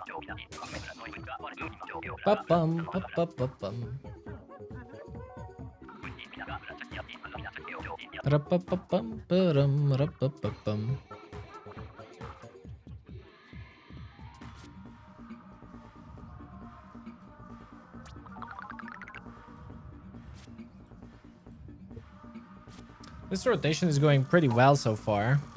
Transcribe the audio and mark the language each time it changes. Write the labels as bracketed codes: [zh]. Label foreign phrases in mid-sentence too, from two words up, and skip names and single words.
[en] Ba-bum, ba-ba-ba-bum. Ra-ba-ba-bum, ba-dum, ra-ba-ba-bum. This rotation is going pretty well so far.